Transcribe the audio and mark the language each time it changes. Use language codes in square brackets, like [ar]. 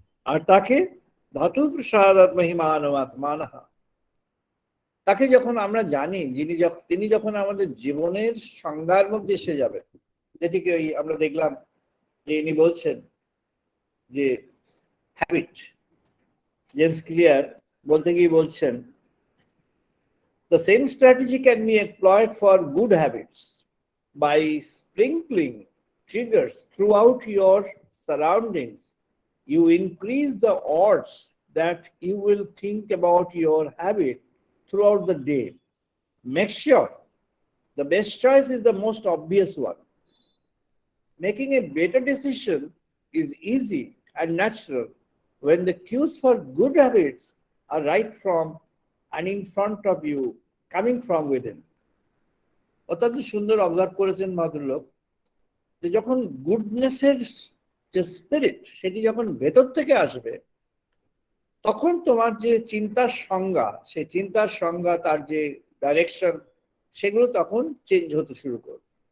[bn] আর তাকে ধাতু প্রসাদ মহিমান আত্মানহা, তাকে যখন আমরা জানি, তিনি যখন আমাদের জীবনের সংজ্ঞার মধ্যে এসে যাবেন, যেটিকে ওই আমরা দেখলাম যে ইনি বলছেন যে হ্যাবিট, জেমস ক্লিয়ার বলতে গিয়ে বলছেন [en] the same strategy can be employed for good habits by sprinkling triggers throughout your surroundings. You increase the odds that you will think about your habit throughout the day. Make sure the best choice is the most obvious one. Making a better decision is easy and natural when the cues for good habits are right from and in front of you, coming from within. [bn] অত্যন্ত সুন্দর observe করেছেন ভদ্রলোক, যে যখন গুডনেসের যে spirit সেটি যখন ভেতর থেকে আসবে, তখন তোমার যে চিন্তার সংজ্ঞা, সেই চিন্তার সংজ্ঞা, তার যে ডাইরেকশন, সেগুলো তখন চেঞ্জ হতে শুরু করবে।